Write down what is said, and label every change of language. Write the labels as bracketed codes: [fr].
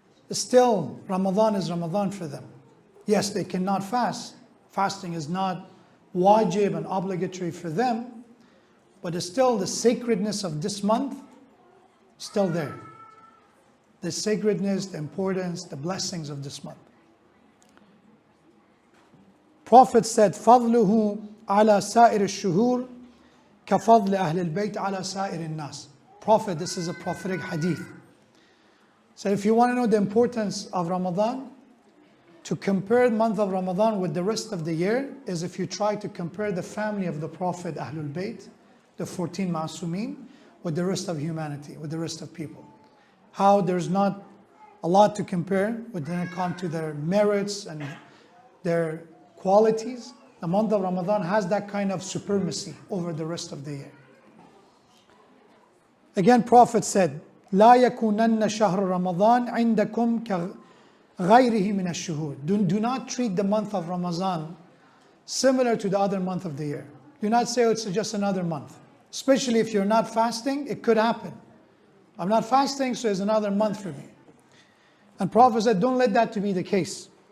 [en] Still, Ramadan is Ramadan for them. Yes, they cannot fast. Fasting is not wajib and obligatory for them, but it's still the sacredness of this month still there. The sacredness, the importance, the blessings of this month. Prophet said, [ar] فَضْلُهُ عَلَى سَائِرِ الشُّهُورِ كَفَضْلِ أَهْلِ الْبَيْتِ عَلَى سَائِرِ النَّاسِ. [en] Prophet, this is a prophetic hadith. So if you want to know the importance of Ramadan, to compare the month of Ramadan with the rest of the year is if you try to compare the family of the Prophet, Ahlul Bayt, the 14 Ma'asumin, with the rest of humanity, with the rest of people. How there's not a lot to compare when it comes to their merits and their qualities. The month of Ramadan has that kind of supremacy over the rest of the year. Again, Prophet said, [ar] لا يكونن شهر رمضان عندكم كغيره من الشهور. [en] Do not treat the month of Ramadan similar to the other month of the year. Do not say, oh, it's just another month. Especially if you're not fasting, it could happen. I'm not fasting, so it's another month for me. And Prophet said, don't let that to be the case.